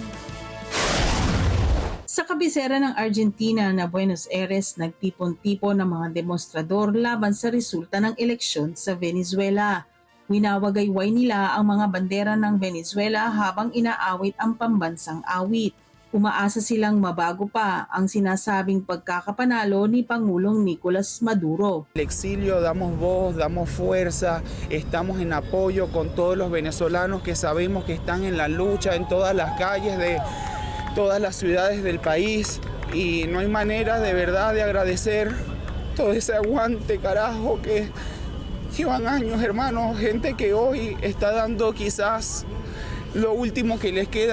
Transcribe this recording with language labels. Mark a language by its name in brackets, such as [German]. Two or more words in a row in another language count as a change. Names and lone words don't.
[Filipino] Sa kabisera ng Argentina na Buenos Aires, nagtipon-tipon ng mga demonstrador laban sa resulta ng eleksyon sa Venezuela. Winawagayway nila ang mga bandera ng Venezuela habang inaawit ang pambansang awit. Umaasa silang mabago pa ang sinasabing pagkakapanalo ni Pangulong Nicolas Maduro. [Spanish] El exilio, damos voz, damos fuerza, estamos en apoyo con todos los venezolanos que sabemos que están en la lucha en todas las calles de todas las ciudades del país y no hay manera de verdad de agradecer todo ese aguante, carajo, que llevan años, hermanos, gente que hoy está dando quizás lo último que les queda.